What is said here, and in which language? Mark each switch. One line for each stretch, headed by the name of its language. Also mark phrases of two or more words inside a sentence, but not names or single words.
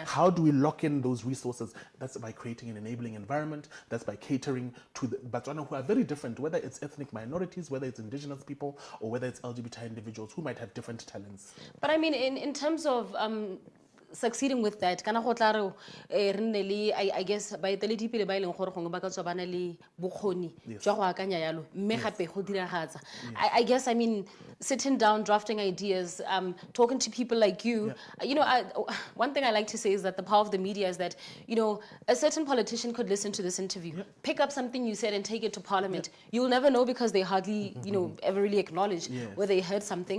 English: How do we lock in those resources? That's by creating an enabling environment. That's by catering to the Botswana who are very different, whether it's ethnic minorities, whether it's indigenous people, or whether it's LGBT individuals who might have different talents. But I mean, in terms of succeeding with that, I guess by the
Tswana: pele ba ileng gore gongwe ba ka tswa bana le bokgoni jwa go akanya yalo mme gape go diragatsa.
English: I guess, I mean, sitting down, drafting ideas, talking to people like you. You know, one thing I like to say is that the power of the media is that, you know, a certain politician could listen to this interview, pick up something you said and take it to parliament. You'll never know because they hardly, you know, ever really acknowledge whether they heard something.